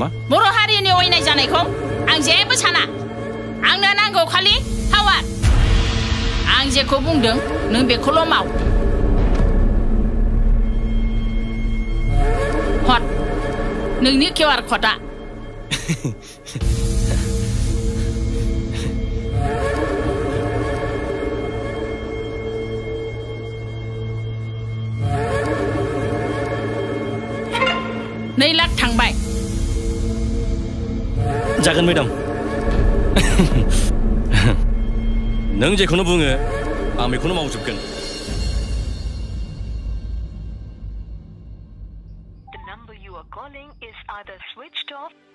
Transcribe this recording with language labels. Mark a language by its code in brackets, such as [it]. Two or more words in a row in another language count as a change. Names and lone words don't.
[brx] बर' हारिनि अयनाय जानायखौ आं जेबो साना आंनो नांगौ खालि पावार आं जेखौ बुंदों नों बेखौल' माव हर नोंनि QR क'डआ $2 लाख थांबाय जागोन मेडाम नों जेखौनो बुङो आं बेखौनो मावजोबगोन [en] The number you are calling is either switched off.